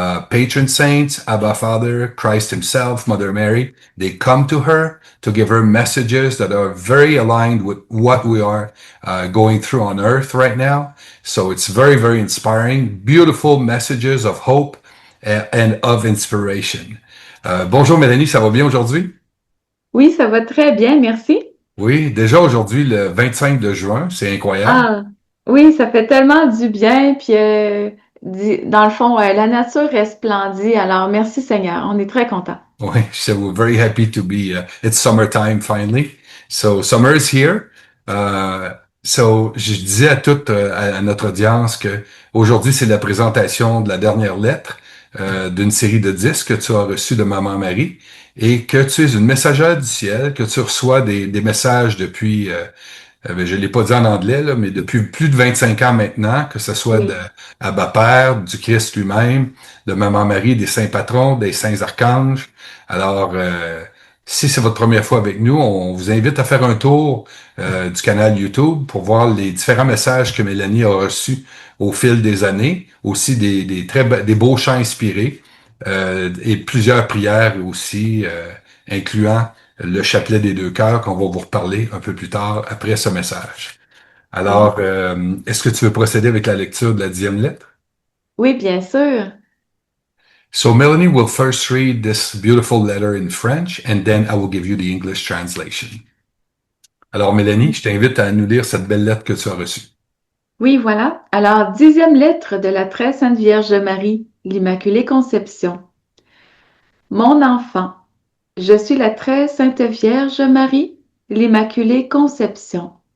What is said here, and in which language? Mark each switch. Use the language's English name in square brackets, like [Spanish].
[English] Patron saints, Abba Father, Christ himself, Mother Mary, they come to her to give her messages that are very aligned with what we are going through on earth right now. So it's very, very inspiring. Beautiful messages of hope and of inspiration. [French] Bonjour Mélanie, ça va bien aujourd'hui? Oui, ça va très bien, merci. Oui, déjà aujourd'hui, le 25 de juin, c'est incroyable. Ah, oui, ça fait tellement du bien, puis dans le fond, la nature resplendit, alors merci Seigneur, on est très contents. Oui, [English] so we're very happy to be, it's summertime finally. So summer is here. So [French] je disais à toute, à notre audience que aujourd'hui c'est la présentation de la dernière lettre d'une série de 10 que tu as reçus de Maman Marie et que tu es une messagère du ciel, que tu reçois des messages depuis, je l'ai pas dit en anglais, là, mais depuis plus de 25 ans maintenant, que ce soit de Oui. Abba Père, du Christ lui-même, de Maman Marie, des saints patrons, des saints archanges. Alors, si c'est votre première fois avec nous, on vous invite à faire un tour du canal YouTube pour voir les différents messages que Mélanie a reçus au fil des années, aussi des beaux chants inspirés et plusieurs prières aussi, incluant le chapelet des 2 cœurs qu'on va vous reparler un peu plus tard après ce message. Alors, Oui. est-ce que tu veux procéder avec la lecture de la 10e lettre? Oui, bien sûr. [English] So Melanie will first read this beautiful letter in French and then I will give you the English translation. [French] Alors Mélanie, je t'invite à nous lire cette belle lettre que tu as reçue. Oui, voilà. Alors, 10e lettre de la très sainte Vierge Marie, l'Immaculée Conception. Mon enfant, je suis la très sainte Vierge Marie, l'Immaculée Conception.